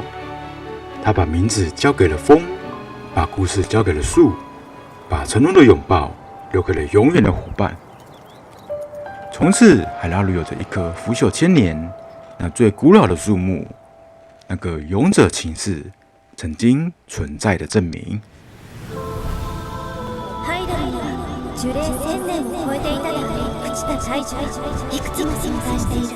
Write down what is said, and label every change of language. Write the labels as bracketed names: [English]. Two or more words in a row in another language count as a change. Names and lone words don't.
[Chinese] 他把名字交给了风，把故事交给了树，把承诺的拥抱留给了永远的伙伴。从此，海拉鲁有着一棵腐朽千年、那最古老的树木，那个勇者骑士曾经存在的证明。 [Japanese] ハイダルには樹齢1000年を超えていたであろう朽ちた大樹がいくつも存在している。